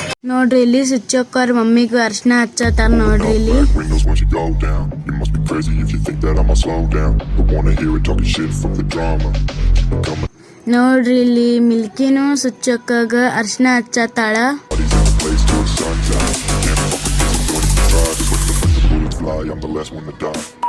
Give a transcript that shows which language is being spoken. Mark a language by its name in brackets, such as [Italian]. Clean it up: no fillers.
[Kannada] ನೋಡ್ರಿ ಇಲ್ಲಿ ಸುಚ್ಚಕ್ಕವ್ರ ಮಮ್ಮಿಗೂ ಅರ್ಶನ ಹಚ್ಚತಾರ ನೋಡ್ರಿ ಇಲ್ಲಿ. [English] Black windows once you go down. You must be crazy if you think that I'ma slow down. I wanna hear it talking shit from the drama. Coming [Kannada] ನೋಡ್ರಿ ಇಲ್ಲಿ ಮಿಲ್ಕಿನೂ ಸುಚ್ಚಕ್ಕಗ ಅರ್ಶನ ಹಚ್ಚತಾಳ. [English] bodies in the place till the sun's out. Can't fuck with this, I'm going to try. Just when the bullets fly, I'm the last one to die.